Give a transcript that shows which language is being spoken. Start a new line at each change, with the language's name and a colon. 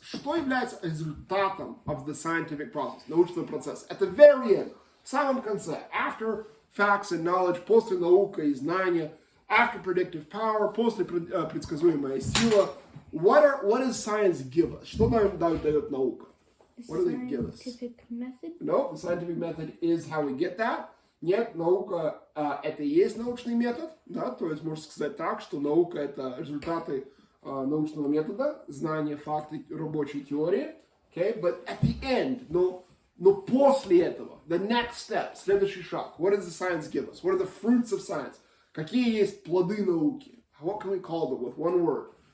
Russian: Что является результатом
English: of the scientific process,
Russian: научного процесса?
English: At the very end,
Russian: в самом конце,
English: after facts and knowledge,
Russian: после наука и знания,
English: after predictive power,
Russian: после предсказуемая сила,
English: what does science give us?
Russian: Что нам дает наука?
English: What do they give us? Scientific method. No, the scientific method is how we get that.
Russian: Нет, наука это и есть научный метод, да, то есть можно сказать так, что наука это результаты научного метода, знания, факты, рабочей теории,
English: okay, but at the end,
Russian: но после этого,
English: the next step,
Russian: следующий шаг, what does the science give us?
English: What are the fruits of science?
Russian: Какие есть плоды науки?
English: What can we call them with one word?